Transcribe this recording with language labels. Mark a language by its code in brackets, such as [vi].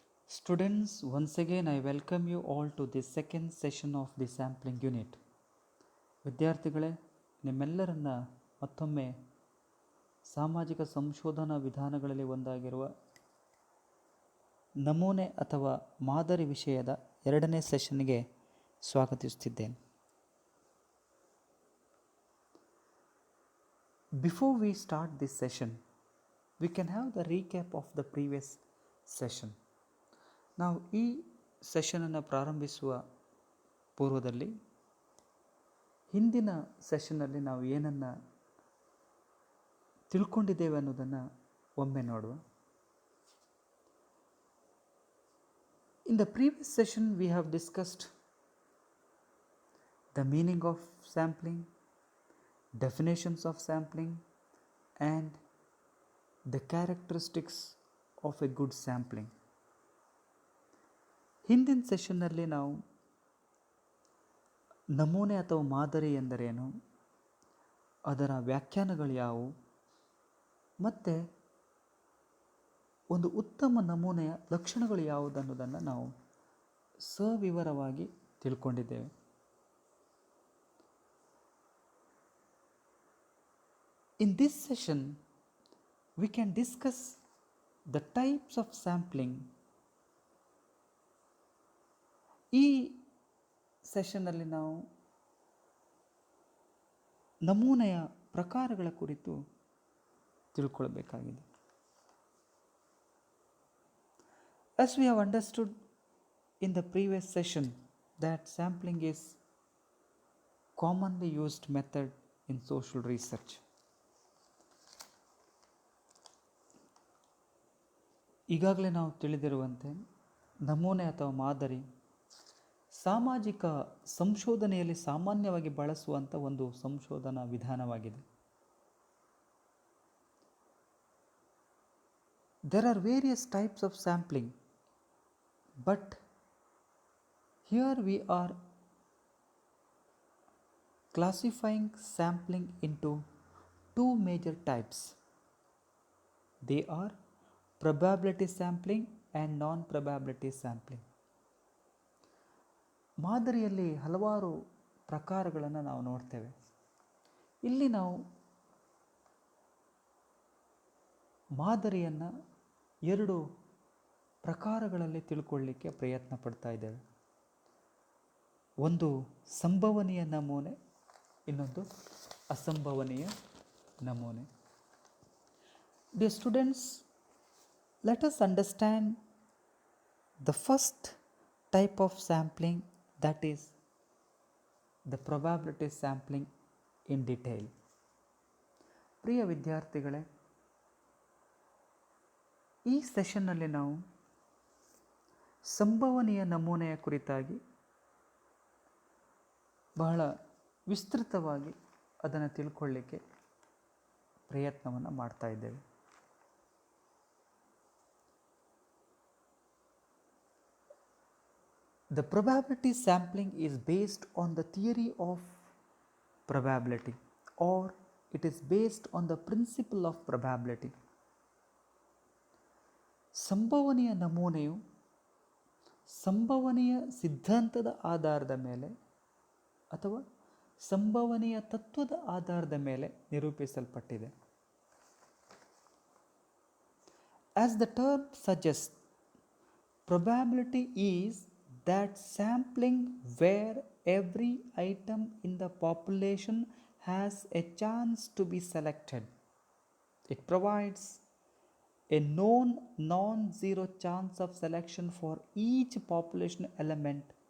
[en] Students, once again I welcome you all to the second session of the sampling unit. [kn] ವಿದ್ಯಾರ್ಥಿಗಳೇ, ನಿಮ್ಮೆಲ್ಲರನ್ನ ಮತ್ತೊಮ್ಮೆ ಸಾಮಾಜಿಕ ಸಂಶೋಧನಾ ವಿಧಾನಗಳಲ್ಲಿ ಒಂದಾಗಿರುವ ನಮೂನೆ ಅಥವಾ ಮಾದರಿ ವಿಷಯದ ಎರಡನೇ ಸೆಷನ್ಗೆ ಸ್ವಾಗತಿಸುತ್ತಿದ್ದೇನೆ. [en] Before we start this session, we can have the recap of the previous session. [kn] ನಾವು ಈ ಸೆಷನನ್ನು ಪ್ರಾರಂಭಿಸುವ ಪೂರ್ವದಲ್ಲಿ ಹಿಂದಿನ ಸೆಷನ್ನಲ್ಲಿ ನಾವು ಏನನ್ನು ತಿಳ್ಕೊಂಡಿದ್ದೇವೆ ಅನ್ನೋದನ್ನು ಒಮ್ಮೆ ನೋಡುವ. [en] In the previous session we have discussed the meaning of sampling, definitions of sampling and the characteristics of a good sampling. [kn] ಹಿಂದಿನ ಸೆಷನ್ನಲ್ಲಿ ನಾವು ನಮೂನೆ ಅಥವಾ ಮಾದರಿ ಎಂದರೇನು, ಅದರ ವ್ಯಾಖ್ಯಾನಗಳು ಯಾವುವು, ಮತ್ತು ಒಂದು ಉತ್ತಮ ನಮೂನೆಯ ಲಕ್ಷಣಗಳು ಯಾವುದನ್ನೋದನ್ನು ನಾವು ಸವಿವರವಾಗಿ ತಿಳ್ಕೊಂಡಿದ್ದೇವೆ. [en] In this session, we can discuss the types of sampling. [kn] ಈ ಸೆಷನ್ನಲ್ಲಿ ನಾವು ನಮೂನೆಯ ಪ್ರಕಾರಗಳ ಕುರಿತು ತಿಳ್ಕೊಳ್ಬೇಕಾಗಿದೆ. [en] As we have understood in the previous session that sampling is commonly used method in social research. [kn] ಈಗಾಗಲೇ ನಾವು ತಿಳಿದಿರುವಂತೆ ನಮೂನೆ ಅಥವಾ ಮಾದರಿ ಸಾಮಾಜಿಕ ಸಂಶೋಧನೆಯಲ್ಲಿ ಸಾಮಾನ್ಯವಾಗಿ ಬಳಸುವಂಥ ಒಂದು ಸಂಶೋಧನಾ ವಿಧಾನವಾಗಿದೆ. [en] There are various types of sampling, but here we are classifying sampling into two major types. They are probability sampling and non-probability sampling. [kn] ಮಾದರಿಯಲ್ಲಿ ಹಲವಾರು ಪ್ರಕಾರಗಳನ್ನು ನಾವು ನೋಡ್ತೇವೆ. ಇಲ್ಲಿ ನಾವು ಮಾದರಿಯನ್ನು ಎರಡು ಪ್ರಕಾರಗಳಲ್ಲಿ ತಿಳ್ಕೊಳ್ಳಿಕ್ಕೆ ಪ್ರಯತ್ನ ಪಡ್ತಾ ಇದ್ದೇವೆ. ಒಂದು ಸಂಭವನೀಯ ನಮೂನೆ, ಇನ್ನೊಂದು ಅಸಂಭವನೀಯ ನಮೂನೆ. [en] Dear students, let us understand the first type of sampling, that is the probability sampling in detail. [kn] ಪ್ರಿಯ ವಿದ್ಯಾರ್ಥಿಗಳೇ, ಈ ಸೆಷನ್ನಲ್ಲಿ ನಾವು ಸಂಭವನೀಯ ನಮೂನೆಯ ಕುರಿತಾಗಿ ಬಹಳ ವಿಸ್ತೃತವಾಗಿ ಅದನ್ನು ತಿಳ್ಕೊಳ್ಳಿಕ್ಕೆ ಪ್ರಯತ್ನವನ್ನು ಮಾಡ್ತಾ ಇದ್ದೇವೆ. [en] The probability sampling is based on the theory of probability, or it is based on the principle of probability. [kn] ಸಂಭವನೀಯ ನಮೂನೆಯು ಸಂಭವನೀಯ ಸಿದ್ಧಾಂತದ ಆಧಾರದ ಮೇಲೆ ಅಥವಾ ಸಂಭವನೀಯ ತತ್ವದ ಆಧಾರದ ಮೇಲೆ ನಿರೂಪಿಸಲ್ಪಟ್ಟಿದೆ. [en] As the term suggests, probability is that sampling where every item in the population has a chance to be selected. It provides a known non-zero chance of selection for each population element.